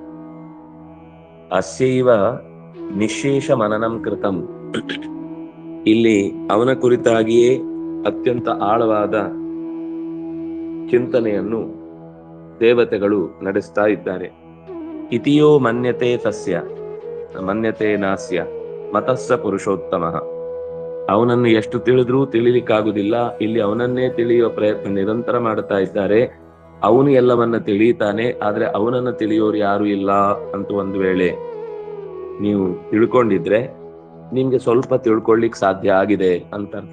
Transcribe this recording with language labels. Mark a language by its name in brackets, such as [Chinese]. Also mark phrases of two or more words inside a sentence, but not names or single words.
[Sanskrit] ಅಸ್ಯೈವ ನಿಶೇಷ ಮನನಂ ಕೃತಂ, [Kannada] ಇಲ್ಲಿ ಅವನ ಕುರಿತಾಗಿಯೇ ಅತ್ಯಂತ ಆಳವಾದ ಚಿಂತನೆಯನ್ನು ದೇವತೆಗಳು ನಡೆಸ್ತಾ ಇದ್ದಾರೆ. [Sanskrit] ಇತಿಯೋ ಮನ್ಯತೆ ತಸ್ಯ ಮನ್ಯತೆ ನಾಸ್ಯ ಮತಸ್ಸ ಪುರುಷೋತ್ತಮಃ, [Kannada] ಅವನನ್ನು ಎಷ್ಟು ತಿಳಿದ್ರೂ ತಿಳಿಲಿಕ್ಕಾಗುದಿಲ್ಲ. ಇಲ್ಲಿ ಅವನನ್ನೇ ತಿಳಿಯುವ ಪ್ರಯತ್ನ ನಿರಂತರ ಮಾಡ್ತಾ ಇದ್ದಾರೆ. ಅವನು ಎಲ್ಲವನ್ನ ತಿಳಿಯುತ್ತಾನೆ, ಆದ್ರೆ ಅವನನ್ನು ತಿಳಿಯೋರು ಯಾರು ಇಲ್ಲ ಅಂತ ಒಂದು ವೇಳೆ ನೀವು ತಿಳ್ಕೊಂಡಿದ್ರೆ ನಿಮ್ಗೆ ಸ್ವಲ್ಪ ತಿಳ್ಕೊಳ್ಳಿಕ್ ಸಾಧ್ಯ ಆಗಿದೆ ಅಂತ ಅರ್ಥ.